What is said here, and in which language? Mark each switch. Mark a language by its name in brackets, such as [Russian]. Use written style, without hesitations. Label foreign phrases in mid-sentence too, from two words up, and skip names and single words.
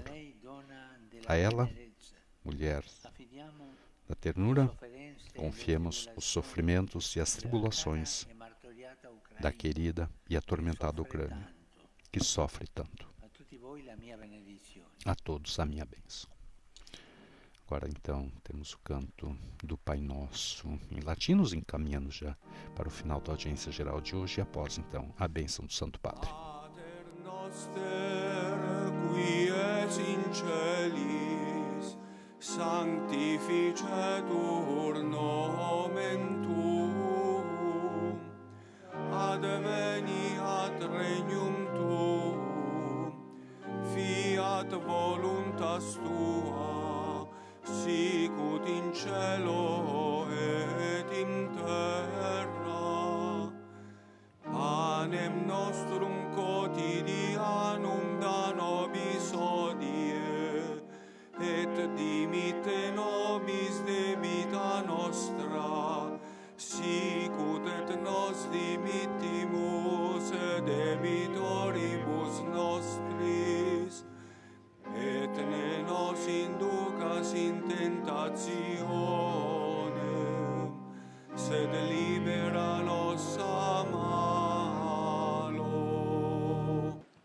[Portuguese] A ela, mulher da ternura, confiemos os sofrimentos e as tribulações da querida e atormentada Ucrânia, que sofre tanto. A todos a minha bênção. Agora então temos o canto do Pai Nosso em latim, nos encaminhando já para o final da audiência geral de hoje, e após então a bênção do Santo Padre. [Latin] Pater noster, qui es in celis, sanctificetur nomen tuum, adveniat regnum tuum, fiat voluntas tua, sicut in cielo et in terra. Panem nostrum quotidianum da nobis hodie, et dimitte nobis debita nostra, sicut et nos dimittimus debitoribus nostris, et ne nos inducas in tentationem, sed libera nos a malo.